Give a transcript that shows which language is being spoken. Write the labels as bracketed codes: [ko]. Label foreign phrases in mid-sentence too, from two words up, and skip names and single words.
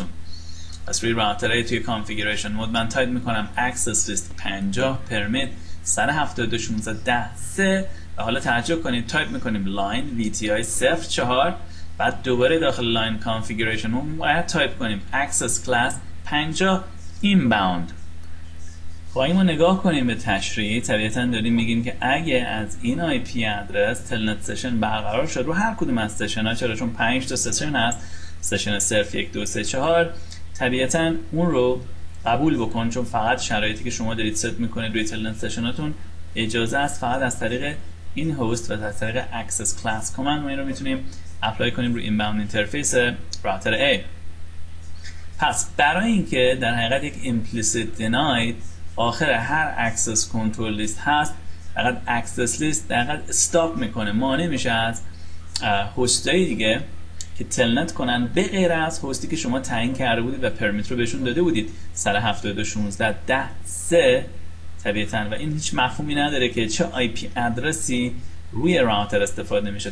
[fa] پس روی راوترهای توی کانفیگوریشن مود من تایپ میکنم [en] access list 50 permit [fa] 172.168 و حالا تعجب کنید تایپ میکنیم [en] line VTI 04. [fa] بعد دوباره داخل لاین کانفیگوریشن رو باید تایپ کنیم [en] access class 50 inbound. [fa] خب این ما نگاه کنیم به تشریح. طبیعتا داریم میگیم که اگه از این آی پی ادرس [en] telnet session [fa] برقرار شد رو هر کدوم از سشن ها، چرا چون 5 تا سشن هست، سشن صرف 1 2 3 4، طبیعتا اون رو قبول بکن چون فقط شرایطی که شما دارید ست میکنید روی تلنت سشناتون اجازه است فقط از طریق این هست و از طریق [en] access class command [fa] ما این رو میتونیم اپلای کنیم روی [en] inbound interface router [fa] A. پس برای اینکه در حقیقت یک [en] implicit denied [fa] آخر هر [en] access control list [fa] هست، فقط [en] access list [fa] در حقیقت استاپ میکنه، مانع میشه از هست‌های دیگه که تلنت کنن به غیر از هستی که شما تعیین کرده بودید و پرمیت رو بهشون داده بودید 172.168 طبیعتا. و این هیچ مفهومی نداره که چه [en] IP address [fa] روی راوتر استفاده میشه.